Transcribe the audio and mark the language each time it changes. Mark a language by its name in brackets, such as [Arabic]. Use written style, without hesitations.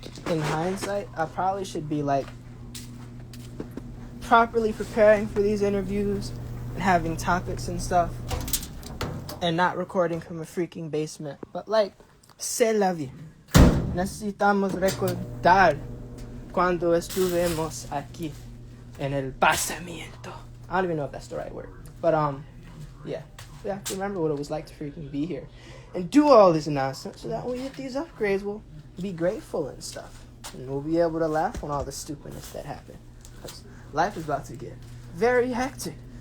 [English] in hindsight, I probably should be like properly preparing for these interviews and having topics and stuff and not recording from a freaking basement. But like, [French] c'est la vie. [Spanish] Necesitamos recordar cuando estuvimos aquí en el pasamiento. [English] I don't even know if that's the right word. But yeah. We have to remember what it was like to freaking be here and do all this nonsense so that when we hit these upgrades, we'll be grateful and stuff. And we'll be able to laugh on all the stupidness that happened. Because life is about to get very hectic.